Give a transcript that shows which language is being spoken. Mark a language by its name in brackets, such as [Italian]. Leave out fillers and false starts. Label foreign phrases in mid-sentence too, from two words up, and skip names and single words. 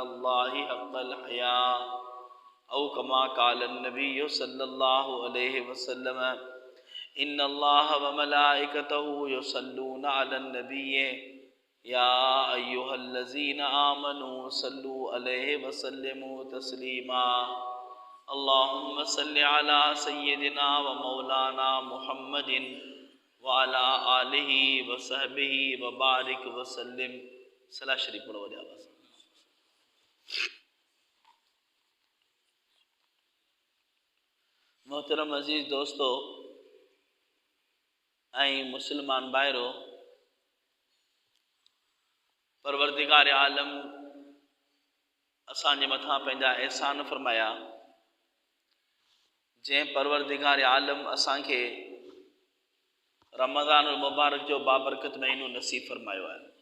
[Arabic] الله حق الحياء أو كما قال النبي صلى الله عليه وسلم إن الله وملائكته يصلون على النبي يا أيها الذين آمنوا صلوا عليه وسلموا تسليما اللهم صل على سيدنا ومولانا محمد وعلى آله وصحبه وبارك وسلم [Urdu] صلاة شریف پڑھو وجہ آواز [Sindhi] मोहतरम अज़ीज़ दोस्तों ऐं मुसलमान भाइरो परवरदिगार आलम असांजे मथां पंहिंजा एहसान फरमाया जंहिं परवरदिगार आलम असांखे रमज़ानुल मुबारक जो बाबरकत महीनो नसीब फरमायो आहे।